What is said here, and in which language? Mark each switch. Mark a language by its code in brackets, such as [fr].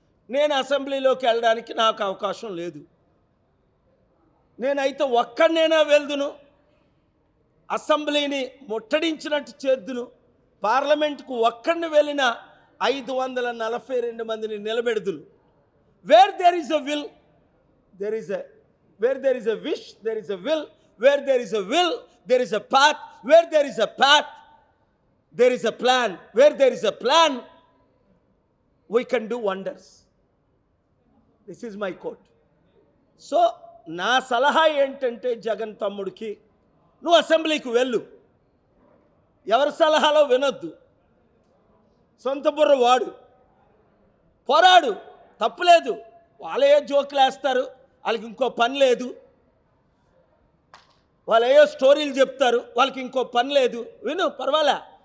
[te] నేను అసెంబ్లీలోకి వెళ్ళడానికి నాకు అవకాశం లేదు. నేనైతే ఒక్కడినైనా వెళ్దును, అసెంబ్లీని ముట్టడించినట్టు చేద్దును, పార్లమెంటుకు ఒక్కడిని వెళ్ళిన 542 మందిని నిలబెడుదును. [en] Where there is a will there is a where there is a wish there is a will, where there is a will there is a path, where there is a path there is a plan, where there is a plan we can do wonders. This is my quote. [te] So నా సలహా ఏంటంటే జగన్ తమ్ముడికి, నువ్వు అసెంబ్లీకి వెళ్ళు, ఎవరి సలహాలో వినొద్దు, సొంత బుర్ర వాడు, పోరాడు, తప్పులేదు. వాళ్ళే జోకులు వేస్తారు, వాళ్ళకి ఇంకో పని లేదు, వాళ్ళు ఏయో స్టోరీలు చెప్తారు, వాళ్ళకి ఇంకో పని లేదు, విను, పర్వాలే.